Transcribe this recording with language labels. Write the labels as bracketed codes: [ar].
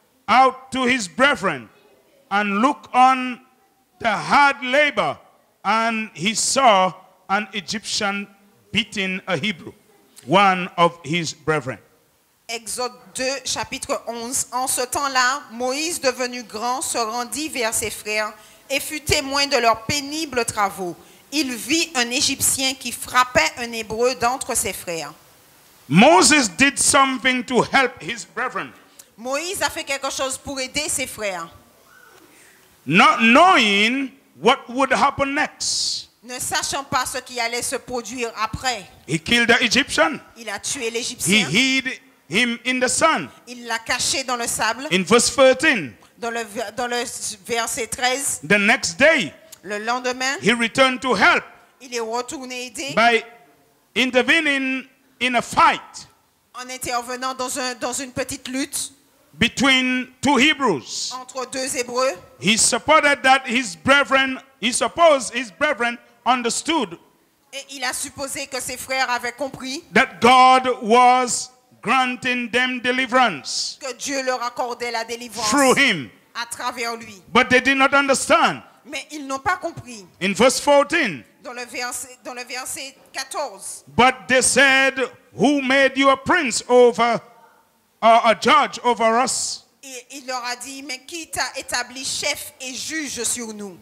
[en] out to his brethren and looked on the hard labor, and he saw an Egyptian beating a Hebrew, one of his brethren. [fr] Exode 2, chapitre 11. En ce temps-là, Moïse, devenu grand, se rendit vers ses frères et fut témoin de leurs pénibles travaux. Il vit un Égyptien qui frappait un Hébreu d'entre ses frères. [en] Moses did something to help his brethren, [fr] Moïse a fait quelque chose pour aider ses frères, [en] not knowing what would happen next. [fr] ne sachant pas ce qui allait se produire après. [en] He killed the Egyptian. [fr] Il a tué [en] He [fr] l'Égyptien. [en] hid him in the sun. [fr] Il l'a caché dans le sable. [en] In verse 13, [fr] Dans le verset 13, [en] the next day, [fr] le lendemain, [en] he returned to help [fr] il est retourné aider [en] by intervening in a fight [fr] en intervenant dans une petite lutte [en] between two Hebrews. [fr] entre deux Hébreux. [en] He supported that he supposed his brethren understood [fr] Et il a supposé que ses frères avaient compris [en] that God was granting them deliverance [fr] que Dieu leur accordait la délivrance [en] through him. [fr] à travers lui. [en] But they did not understand. [fr] Mais ils n'ont pas compris. [en] In verse 14, [fr] Dans le verset 14, [en] but they said, who made you a prince over, or a judge over us? [fr] il leur a dit, mais qui t'a établi chef et juge sur nous?